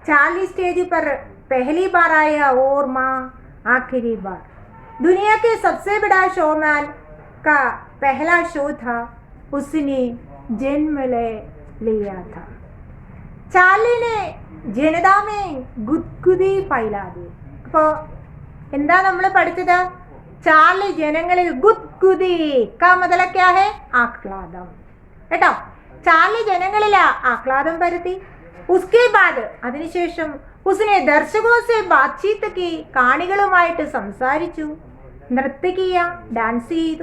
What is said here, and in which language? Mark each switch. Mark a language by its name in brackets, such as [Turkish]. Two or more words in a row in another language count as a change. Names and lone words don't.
[Hindi] चार्ली स्टेज पर पहली बार आया और माँ आखिरी बार। दुनिया के सबसे बड़ा शोमैन का पहला शो था, उसने जन्म ले लिया था। चार्ली ने जनता में गुदगुदी फैला दी। [Malayalam] അപ്പോൾ എന്താ നമ്മൾ പഠിച്ചത്? [Hindi] ചാർലി ജനങ്ങളിൽ गुदगुदी का मतलब क्या है? [Malayalam] ആഹ്ലാദം. കേട്ടോ, ചാർലി ജനങ്ങളിൽ ആഹ്ലാദം പരത്തി. [Hindi] उसके बाद അതിനുശേഷം उसने दर्शकों से बातचीत की, [Malayalam] കാണികളുമായിട്ട് സംസാരിച്ചു, [Hindi] नृत्य किया, [Malayalam] ഡാൻസ് ചെയ്തു.